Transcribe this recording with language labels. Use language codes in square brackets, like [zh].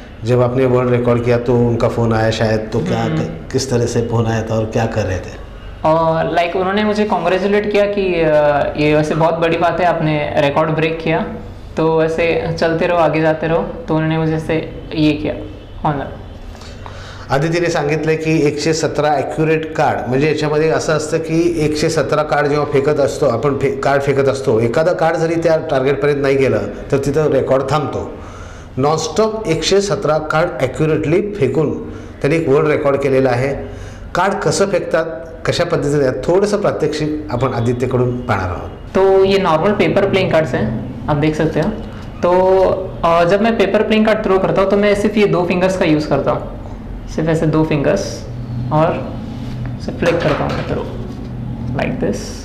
[hi] जब आपने world record किया तो उनका फ़ोन आया शायद, तो क्या किस तरह से फ़ोन आया था और क्या कर रहे थे? और लाइक उन्होंने मुझे कॉन्ग्रेचुलेट किया कि ये वैसे बहुत बड़ी बात है, आपने रिकॉर्ड ब्रेक किया, तो वैसे चलते रहो, आगे जाते रहो। तो उन्होंने मुझे से ये किया ऑनर। [mr] आदितीने सांगितलं की 117 ॲक्युरेट कार्ड, म्हणजे याच्यामध्ये असं असतं की 117 कार्ड जेव्हा फेकत असतो आपण, कार्ड फेकत असतो, एखादा कार्ड जरी त्या टार्गेटपर्यंत नाही गेलं तर तिथं रेकॉर्ड थांबतो. नॉनस्टॉप 117 कार्ड ॲक्युरेटली फेकून त्यांनी एक वर्ल्ड रेकॉर्ड केलेला आहे. कार्ड कसं फेकतात, कशा पद्धतीने, थोडंसं प्रात्यक्षिक आपण आदित्यकडून पाहणार आहोत. [hi] तो ये नॉर्मल पेपर प्लेइंग कार्ड्स हैं, आप देख सकते हो। तो जब मैं पेपर प्लेइंग कार्ड थ्रो करता हूँ तो मैं सिर्फ ये 2 फिंगर्स का यूज़ करता हूँ, सिर्फ ऐसे 2 फिंगर्स, और सिर्फ फ्लिक करता हूँ मैं थ्रो लाइक दिस।